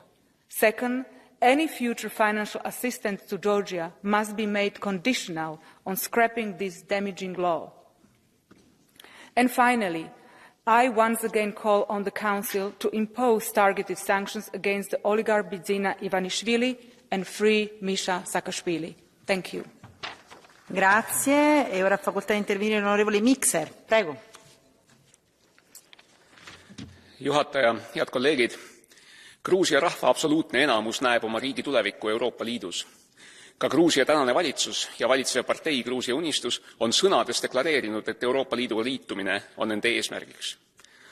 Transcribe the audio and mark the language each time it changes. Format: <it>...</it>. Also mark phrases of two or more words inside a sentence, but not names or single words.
<en>Second, any future financial assistance to Georgia must be made conditional on scrapping this damaging law. And finally, I once again call on the Council to impose targeted sanctions against the oligarch Bidzina Ivanishvili and free Misha Saakashvili. Thank you.</en> <it>Grazie. E ora ha facoltà di intervenire l'onorevole Mikser. Prego.</it> <et>Juhataja, head kolleegid! Gruusia rahva absoluutne enamus näeb oma riigi tulevikku Euroopa Liidus. Ka Gruusia tänane valitsus ja valitseva partei Gruusia Unistus on sõnades deklareerinud, et Euroopa Liiduga liitumine on nende eesmärgiks.</et>